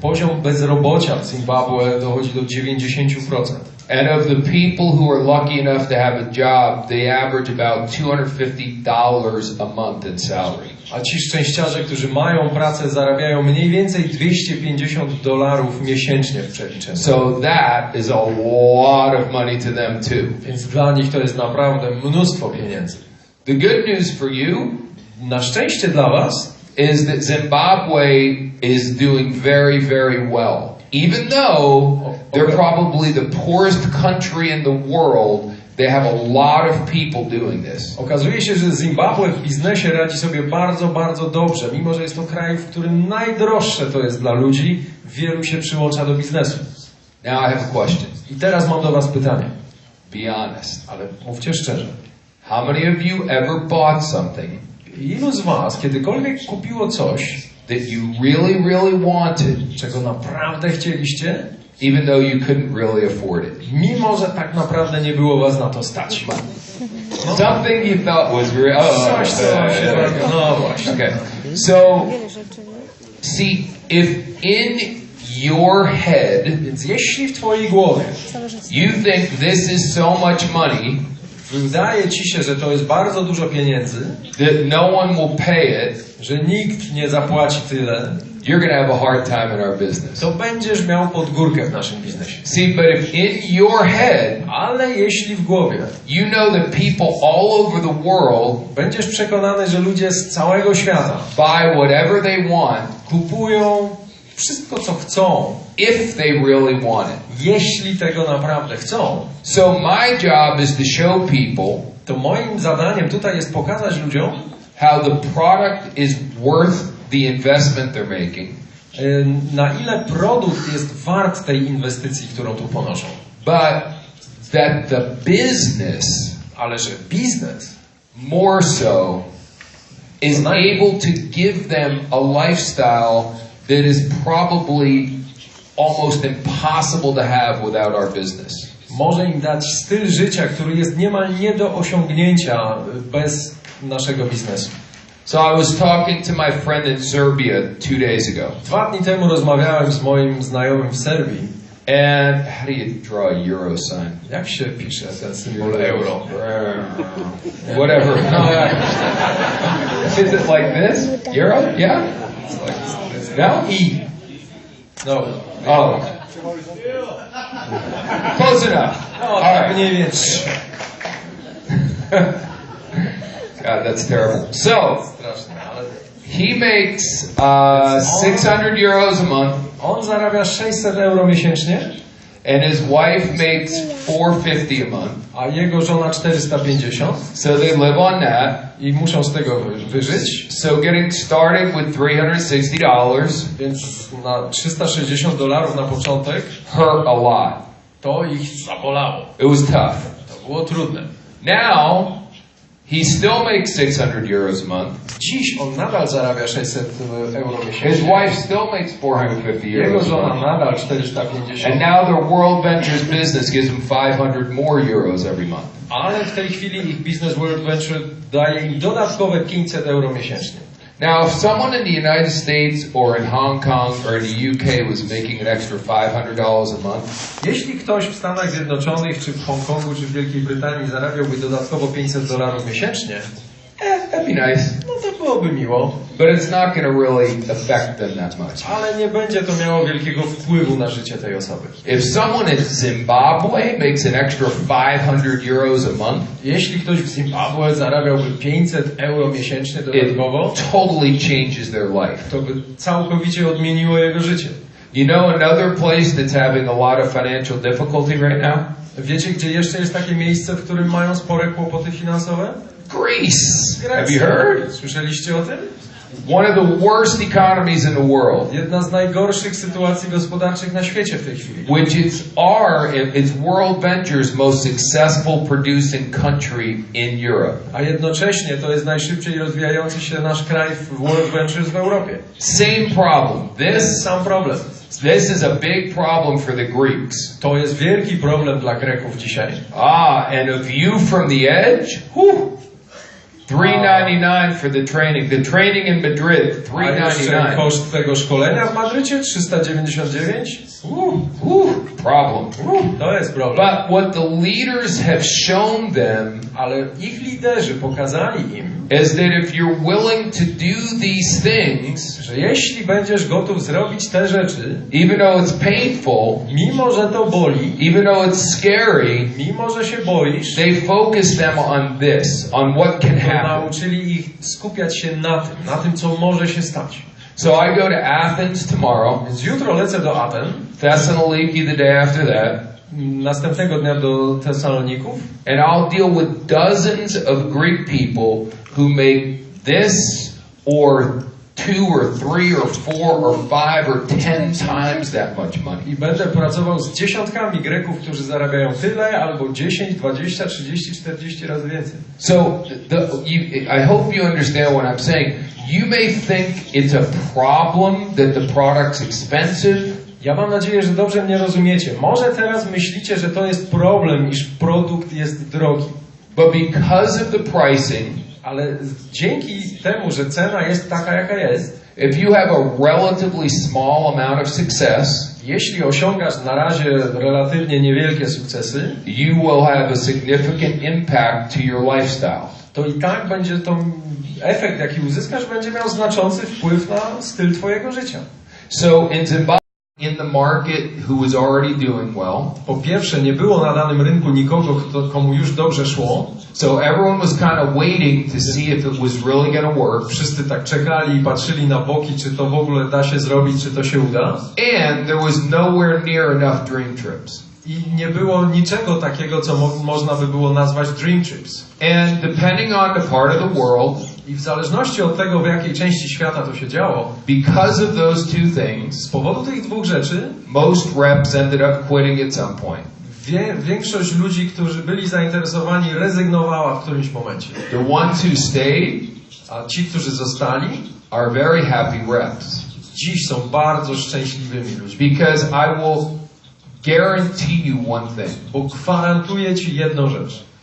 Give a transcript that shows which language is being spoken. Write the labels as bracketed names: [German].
[Polish] Poziom bezrobocia w Zimbabwe dochodzi do 90%. [English] And of the people who are lucky enough to have a job, they average about $250 a month in salary. [Polish] A ci szczęściarze, którzy mają pracę, zarabiają mniej więcej $250 miesięcznie w przeliczeniu. [English] So that is a lot of money to them too. [Polish] Więc dla nich to jest naprawdę mnóstwo pieniędzy. [English] The good news for you, [Polish] na szczęście dla was, [English] is that Zimbabwe is doing very, very well. Even though they're probably the poorest country in the world, they have a lot of people doing this. [Polish] Okazuje się, że Zimbabwe w biznesie radzi sobie bardzo, bardzo dobrze, mimo że jest to kraj, w którym najdroższe to jest dla ludzi, wielu się przyłącza do biznesu. [English] Now I have a question. [Polish] I teraz mam do was pytanie. [English] Be honest. [Polish] Ale mówcie szczerze. [English] How many of you ever bought something? [Polish] Ilu z was kiedykolwiek kupiło coś, [English] that you really, really wanted, [Polish] czego naprawdę chcieliście, [English] even though you couldn't really afford it? [Polish] Mimo że tak naprawdę nie było was na to stać. [English] Something you thought was real. [Polish] No właśnie. [English] Okay. So, see, if in your head, [Polish] więc jeśli w twojej głowie, [English] you think this is so much money, [Polish] wydaje ci się, że to jest bardzo dużo pieniędzy, [English] that no one will pay it, [Polish] że nikt nie zapłaci tyle, [English] you're going to have a hard time in our business. [Polish] To będziesz miał podgórkę w naszym biznesie. [English] See, but if in your head, [Polish] ale jeśli w głowie, [English] you know that people all over the world, [Polish] będziesz przekonany, że ludzie z całego świata [English] buy whatever they want, [Polish] kupują wszystko, co chcą, [English] if they really want it. [Polish] Jeśli tego naprawdę chcą. [English] So my job is to show people, [Polish] to moim zadaniem tutaj jest pokazać ludziom, [English] how the product is worth the investment they're making. [Polish] Na ile produkt jest wart tej inwestycji, którą tu ponoszą. [English] But that the business, [Polish] ale że biznes [English] more so, is able to give them a lifestyle that is probably almost impossible to have without our business. [Polish] może im dać styl życia, który jest niemal nie do osiągnięcia bez naszego biznesu. [English] So I was talking to my friend in Serbia 2 days ago. [Polish] 2 dni temu rozmawiałem z moim znajomym w Serbii. [English] And how do you draw a euro sign? [Polish] Jak się pisze ten symbol euro? [English] Whatever. Is it like this? Euro? Yeah? No? E. No. Oh. Close enough. [Polish] No, [English] All [Polish] tak [English] right. [Polish] mniej więcej. [English] God, that's terrible. So, [Polish] Straszne, ale [English] he makes 600 euros a month, [Polish] on zarabia 600 euro miesięcznie, [English] and his wife makes 450 a month. [Polish] a jego żona 450 [English] So they live on that. [Polish] i muszą z tego wyżyć. [English] So getting started with $360 [Polish] Więc na $360 na początek [English] hurt a lot. [Polish] to ich zabolało. [English] It was tough. [Polish] To było trudne. [English] Now, he still makes 600 euros a month. [Polish] Dziś on nadal zarabia 600 euro [English] His [Polish] miesięcznie. [English] wife still makes 450 [Polish] Jego [English] euros a [Polish] żona [English] month. [Polish] nadal 450. [English] And now their World Ventures business gives them 500 more euros every month. [Polish] Ale w tej chwili ich biznes World Venture daje im dodatkowe 500 euro miesięcznie. [English] Now, if someone in the United States or in Hong Kong or in the UK was making an extra $500 a month, [Polish] Jeśli ktoś w Stanach Zjednoczonych, czy w Hongkongu, czy w Wielkiej Brytanii zarabiałby dodatkowo $500 miesięcznie, [English] that'd be nice. [Polish] no to byłoby miło, [English] But it's not going to really affect them that much. [Polish] ale nie będzie to miało wielkiego wpływu na życie tej osoby. [English] If someone in Zimbabwe makes an extra 500 euros a month, [Polish] Jeśli ktoś w Zimbabwe zarabiałby 500 euro miesięcznie dodatkowo, [English] it totally changes their life. [Polish] to by całkowicie odmieniło jego życie. [English] You know another place that's having a lot of financial difficulty right now? [Polish] Wiecie, gdzie jeszcze jest takie miejsce, w którym mają spore kłopoty finansowe? [English] Greece. Have you heard? [Polish] Słyszeliście o tym? [English] One of the worst economies in the world. [Polish] Jedna z najgorszych sytuacji gospodarczych na świecie w tej chwili. [English] Which it's World Ventures' most successful producing country in Europe. [Polish] A jednocześnie to jest najszybciej rozwijający się nasz kraj w World Ventures w Europie. [English] Same problem. [Polish] Sam problem. [English] This is a big problem for the Greeks. [Polish] To jest wielki problem dla Greków dzisiaj. [English] And a view from the edge? Whew. $399 for the training. The training in Madrid, [Polish] A jeszcze $399. koszt tego szkolenia w Madrycie 399. [English] Problem. [Polish] To jest problem. [English] But what the leaders have shown them [Polish] Ale ich liderzy pokazali im, [English] is that if you're willing to do these things, [Polish] że jeśli będziesz gotów zrobić te rzeczy, [English] even though it's painful, [Polish] mimo że to boli, [English] even though it's scary, [Polish] mimo że się boisz, [English] they focus them on this, on what can [Polish] to [English] happen. [Polish] nauczyli ich skupiać się na tym, co może się stać. [English] So I go to Athens tomorrow, [Polish] Więc jutro lecę do Aten, [English] Thessaloniki the day after that, [Polish] następnego dnia do Tesaloników [English] and I'll deal with dozens of Greek people who make this or 2 or 3 or 4 or 5 or 10 times that much money. [Polish] i będę pracował z dziesiątkami Greków, którzy zarabiają tyle, albo 10, 20, 30, 40 razy więcej. [English] So I hope you understand what I'm saying. You may think it's a problem that the product's expensive. [Polish] Ja mam nadzieję, że dobrze mnie rozumiecie. Może teraz myślicie, że to jest problem, iż produkt jest drogi. [English] But because of the pricing, [Polish] Ale dzięki temu, że cena jest taka, jaka jest, [English] if you have a relatively small amount of success, [Polish] jeśli osiągasz na razie relatywnie niewielkie sukcesy, [English] you will have a significant impact to your lifestyle. [Polish] to i tak będzie to efekt, jaki uzyskasz, będzie miał znaczący wpływ na styl twojego życia. [English] So in Zimbabwe, in the market who was already doing well, [Polish] Po pierwsze, nie było na danym rynku nikogo, komu już dobrze szło. [English] so everyone was kind of waiting to see if it was really going to work. [Polish] Wszyscy tak czekali i patrzyli na boki, czy to w ogóle da się zrobić, czy to się uda. [English] And there was nowhere near enough dream trips. [Polish] I nie było niczego takiego, co można by było nazwać dream trips. [English] And depending on the part of the world, [Polish] I w zależności od tego, w jakiej części świata to się działo, [English] because of those two things, [Polish] z powodu tych dwóch rzeczy, [English] most reps ended up quitting at some point. [Polish] Większość ludzi, którzy byli zainteresowani, rezygnowała w którymś momencie. [English] The ones who stayed [Polish] A ci, którzy zostali, [English] are very happy reps. [Polish] dziś są bardzo szczęśliwymi ludźmi. [English] Because I will guarantee you one thing. [Polish] Bo gwarantuję ci jedną rzecz.